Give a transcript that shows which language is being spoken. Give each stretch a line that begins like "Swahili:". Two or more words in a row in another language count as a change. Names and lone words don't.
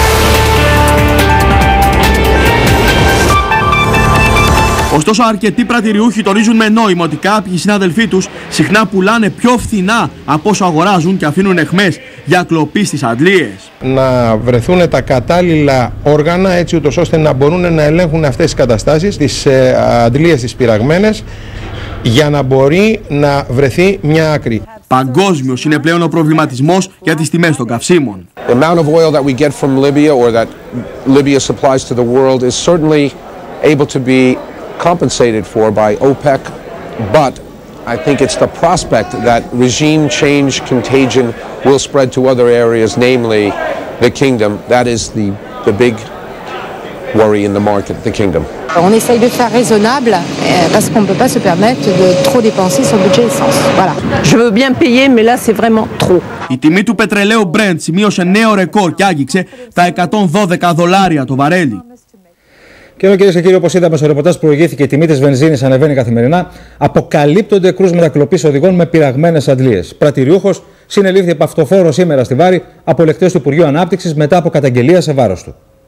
Greek: Ωστόσο, αρκετοί πρατηριούχοι τονίζουν με νόημα ότι κάποιοι συναδελφοί τους συχνά πουλάνε πιο φθηνά από όσο αγοράζουν και αφήνουν εχμές για κλοπή στις αντλίες. Να βρεθούν τα κατάλληλα όργανα έτσι ούτως ώστε να μπορούν να ελέγχουν αυτές τις καταστάσεις, τις αντλίες τις πειραγμένες, για να μπορεί να βρεθεί μια άκρη. Παγκόσμιος είναι πλέον ο προβληματισμός για τις τιμές των καυσίμων.
English: The amount of oil that we get from Libya or that Libya supplies to the world is certainly able to be compensated for by OPEC, but I think it's the prospect that regime change contagion will spread to other areas, namely the kingdom. That is the big worry in the market, the kingdom.
French: On essaye de faire raisonnable parce qu'on ne peut pas se permettre de trop dépenser sur le budget essence. Voilà. Je veux bien payer, mais là c'est vraiment trop.
Greek: Η τιμή του πετρελαίου Brent σημείωσε νέο ρεκόρ και άγγιξε τα $112 το βαρέλι. Και ενώ, κυρίες και κύριοι, όπως είδαμε στο ρεπορτάζ που προηγήθηκε, η τιμή της βενζίνης ανεβαίνει καθημερινά, αποκαλύπτονται κρούσματα κλοπής οδηγών με πειραγμένες αντλίες. Πρατηριούχος συνελήφθη από αυτοφόρο σήμερα στη Βάρη από ελεγκτές του Υπουργείου Ανάπτυξης μετά από καταγγελία σε βάρος του.